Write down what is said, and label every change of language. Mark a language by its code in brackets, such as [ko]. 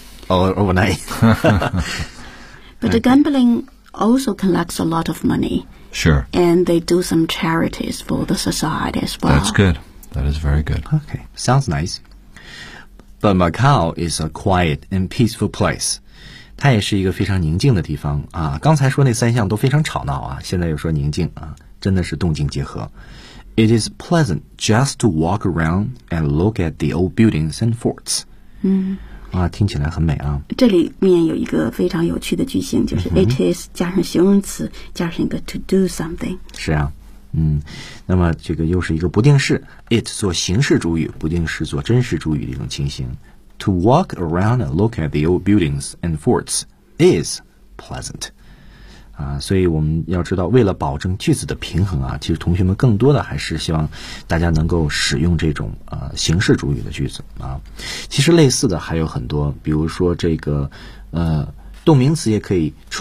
[en] All overnight. But the gambling also collects a lot of money. Sure. And they do some charities for the society as well. That's good. That is very good. Okay. Sounds nice. But Macau is a quiet and peaceful place. [zh] 它也是一个非常宁静的地方啊！刚才说那三项都非常吵闹啊，现在又说宁静啊，真的是动静结合。 [en] It is pleasant just to walk around and look at the old buildings and forts. 嗯， [zh] 啊，听起来很美啊。这里面有一个非常有趣的句型，就是 [en] it is [zh] 加上形容词，加上一个 [en] to do something。 [zh] 是啊，嗯，那么这个又是一个不定式 ，it 做形式主语，不定式做真实主语的一种情形。 [en] To walk around and look at the old buildings and forts is pleasant. [zh] 啊，所以我们要知道，为了保证句子的平衡啊，其实同学们更多的还是希望大家能够使用这种形式主语的句子啊。其实类似的还有很多，比如说这个动名词也可以出现。